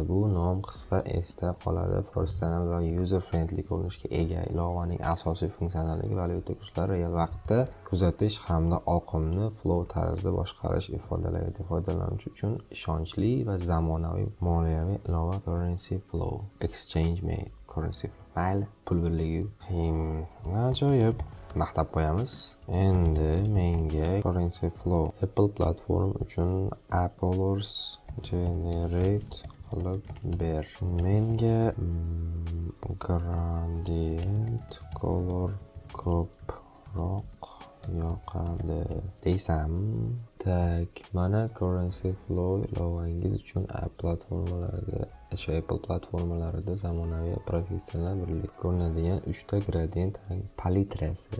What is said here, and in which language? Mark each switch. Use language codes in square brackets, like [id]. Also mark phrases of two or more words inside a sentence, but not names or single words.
[uz] Bu nom qisqa, esda qoladi, professional va [en] user friendly [uz] ko'rinishga ega. Ilovaning asosiy funksiyonalligi valyuta kurslarini real vaqtda kuzatish hamda oqimni flow tarzida boshqarish ifodalaydi. Foydalanuvchi uchun ishonchli va zamonaviy moliyaviy ilova. [en] Currency flow, exchange mate, currency flow, [uz] mayli, pul birligi. Ajoyib. maqtab qo'yamiz. Endi menga [en] currency flow Apple platform [uz] uchun [en] app colors generate [uz] qilib ber. Menga [en] gradient color [uz] ko'proq yoqadi desam, tak, mana [en] currency flow [uz] ilovangiz uchun app platformalarida, Apple platformalarida zamonaviy professional birlik ko'rinadigan 3 ta gradient rang palitrasi.